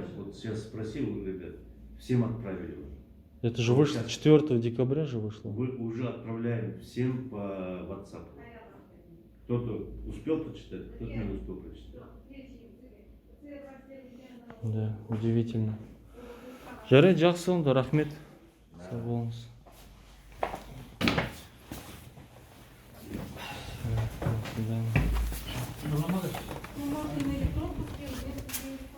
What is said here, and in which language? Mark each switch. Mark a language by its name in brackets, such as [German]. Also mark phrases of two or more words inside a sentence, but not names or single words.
[Russian] Вот сейчас спросил у ребят, всем отправили. Это же вышло 4 декабря же вышло. Вы уже отправляем всем по WhatsApp. Кто-то успел прочитать, кто-то не успел прочитать. Да, удивительно. [Kazakh] Жарайды, жақсы онда, рахмет. Сау болыңыз. [Russian] До свидания. Ну, может, и на электронку сделать, если